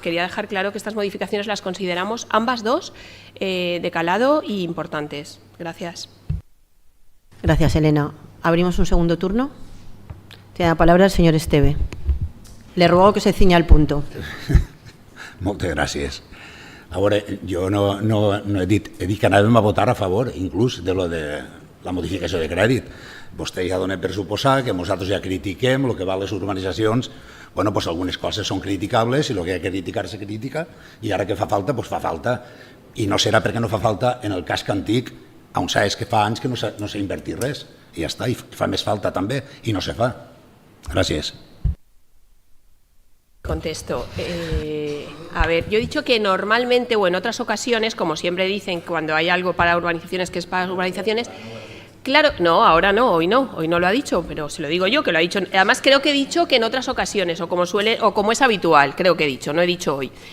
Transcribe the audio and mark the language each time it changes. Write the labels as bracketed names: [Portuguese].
[Spanish] Quería dejar claro que estas modificaciones las consideramos ambas dos de calado y importantes. Gracias. Gracias, Elena. Abrimos un segundo turno. Tiene la palabra el señor Esteve. Le ruego que se ciña al punto. [Catalan] Moltes gràcies. A veure, jo no he dit que anàvem a votar a favor, inclús, de lo de la modificació de crèdit. Vostè ja dona per suposar que nosaltres ja critiquem el que van les urbanitzacions. Bueno, doncs algunes coses són criticables i el que ha de criticar se critica i ara que fa falta, doncs fa falta. I no serà perquè no fa falta en el casc antic, on sabes que fa anys que no s'ha invertit res. I ja està, i fa més falta també, i no se fa. Gràcies. [Spanish] Contesto. A ver, yo he dicho que normalmente o en otras ocasiones, como siempre dicen, cuando hay algo para urbanizaciones que es para urbanizaciones, claro, no, ahora no, hoy no lo ha dicho, pero se lo digo yo, que lo ha dicho. Además creo que he dicho que en otras ocasiones, o como es habitual, creo que he dicho, no he dicho hoy.